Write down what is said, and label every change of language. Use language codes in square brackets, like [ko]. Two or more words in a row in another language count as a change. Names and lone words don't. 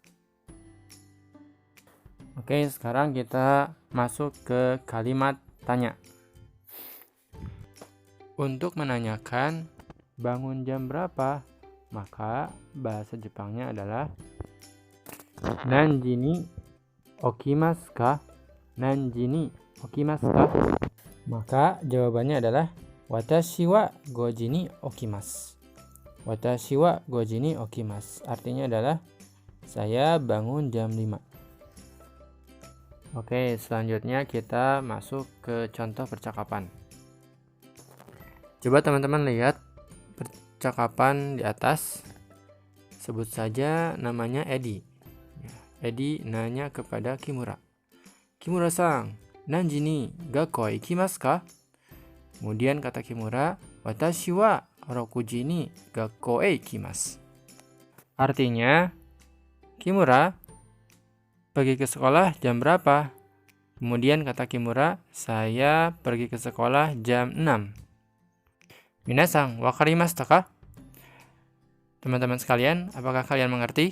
[id] Oke, sekarang kita masuk ke kalimat tanya. Untuk menanyakan bangun jam berapa, maka bahasa Jepangnya adalah [ja] 何時に起きますか? 何時に起きますか? [id] Maka jawabannya adalah [ja] 私は五時に起きます. 私は五時に起きます. [id] Artinya adalah saya bangun jam 5. Oke, selanjutnya kita masuk ke contoh percakapan. Coba teman-teman lihat percakapan di atas. Sebut saja namanya Edi. Edi nanya kepada Kimura. [ja] 木村さん、何時に学校行きますか? [id] Kemudian kata Kimura, [ja] 私は6時に学校へ行きます. [id] Artinya, Kimura, pergi ke sekolah jam berapa? Kemudian kata Kimura, saya pergi ke sekolah jam 6. [ja] 皆さん、分かりましたか? [id] Teman-teman sekalian, apakah kalian mengerti?